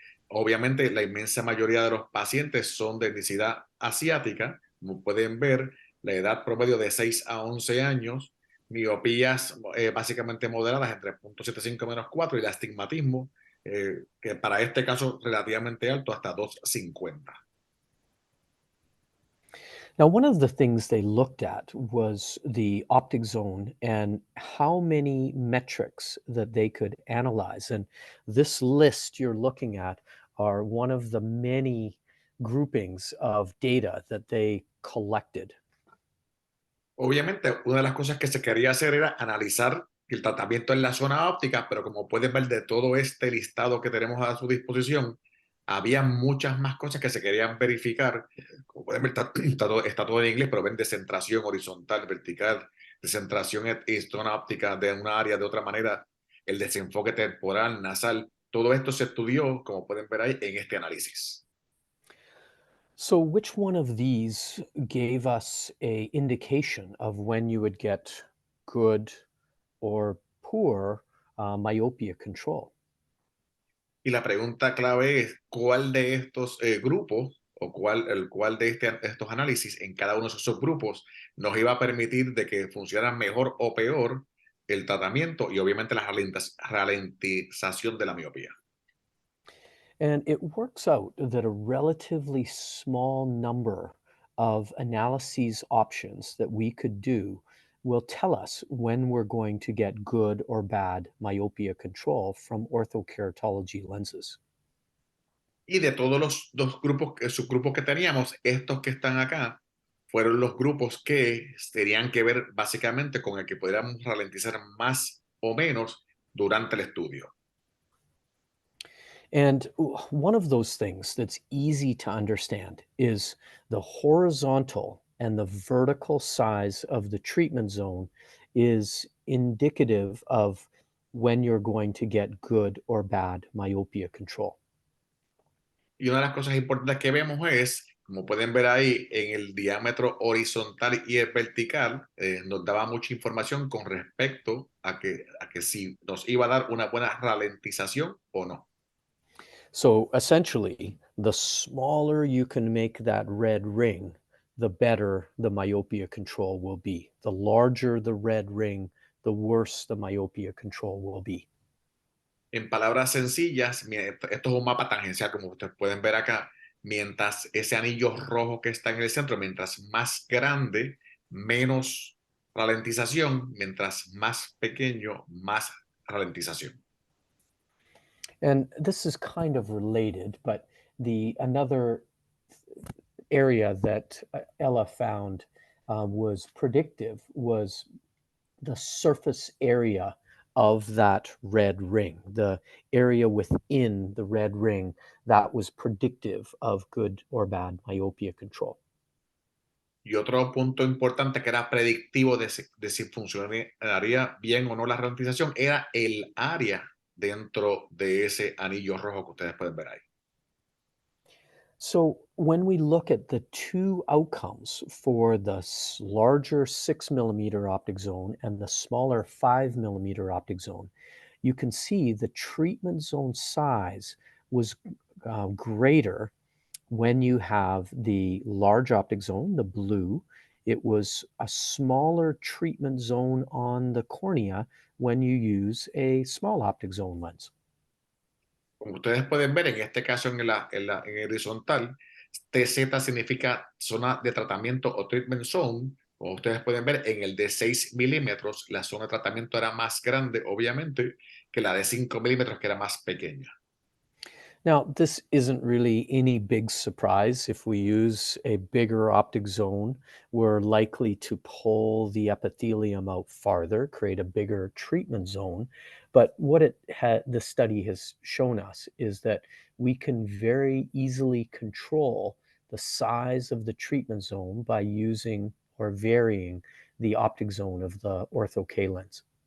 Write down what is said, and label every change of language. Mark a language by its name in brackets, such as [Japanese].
[Spanish] Obviamente, la inmensa mayoría de los pacientes son de etnicidad asiática. Como pueden ver, la edad promedio de 6 a 11 años, miopías básicamente moderadas entre 0,75 menos 4 y el astigmatismo, que para este caso relativamente alto, hasta 2,50. [English] Now, one of the things they looked at was the optic zone and how many metrics that they could analyze. And this list you're looking at are one of the many groupings of data that they collected. [Spanish] Obviamente, una de las cosas que se quería hacer era analizar el tratamiento en la zona óptica, pero como pueden ver de todo este listado que tenemos a su disposición, había muchas más cosas que se querían verificar. Como pueden ver, está todo en inglés, pero ven descentración horizontal, vertical, descentración y zona óptica de una área de otra manera, el desenfoque temporal, nasal. Todo esto se estudió, como pueden ver ahí, en este análisis. [English] So, which one of these gave us a indication of when you would get good or poor myopia control? [Spanish] Y la pregunta clave es, ¿cuál de estos grupos o cuál de estos análisis en cada uno de esos grupos nos iba a permitir de que funcionara mejor o peor el tratamiento y obviamente la ralentización de la miopía? [English] And it works out that a relatively small number of analyses options that we could do will tell us when we're going to get good or bad myopia control from orthokeratology lenses. [Spanish] Y de todos los dos grupos, subgrupos que teníamos, estos que están acá fueron los grupos que tenían que ver básicamente con el que pudiéramos ralentizar más o menos durante el estudio. [English] And one of those things that's easy to understand is the horizontal and the vertical size of the treatment zone is indicative of when you're going to get good or bad myopia control. [Spanish] Y una de las cosas importantes que vemos es, como pueden ver ahí, en el diámetro horizontal y el vertical, nos daba mucha información con respecto a que si nos iba a dar una buena ralentización o no. [English] So essentially, the smaller you can make that red ring, the better the myopia control will be. The larger the red ring, the worse the myopia control will be. [Spanish] En palabras sencillas, esto es un mapa tangencial, como ustedes pueden ver acá, mientras ese anillo rojo que está en el centro, mientras más grande, menos ralentización, mientras más pequeño, más ralentización. [English] And this is kind of related, but the another area that Ella found was predictive was the surface area of that red ring, the area within the red ring that was predictive of good or bad myopia control. [Spanish] Y otro punto importante que era predictivo de si funcionaría bien o no la ralentización era el área dentro de ese anillo rojo que ustedes pueden ver ahí. [English] So, when we look at the two outcomes for the larger 6 millimeter optic zone and the smaller 5 millimeter optic zone, you can see the treatment zone size was greater when you have the large optic zone, the blue. It was a smaller treatment zone on the cornea when you use a small optic zone lens. [Spanish] Como ustedes pueden ver, en este caso en el horizontal, TZ significa zona de tratamiento o [English] treatment zone. [Spanish] Como ustedes pueden ver, en el de 6 milímetros, la zona de tratamiento era más grande, obviamente, que la de 5 milímetros, que era más pequeña. [English] Now, this isn't really any big surprise. If we use a bigger optic zone, we're likely to pull the epithelium out farther, create a bigger treatment zone. But what the study has shown us is that we can very easily control the size of the treatment zone by using or varying the optic zone of the Ortho-k lens.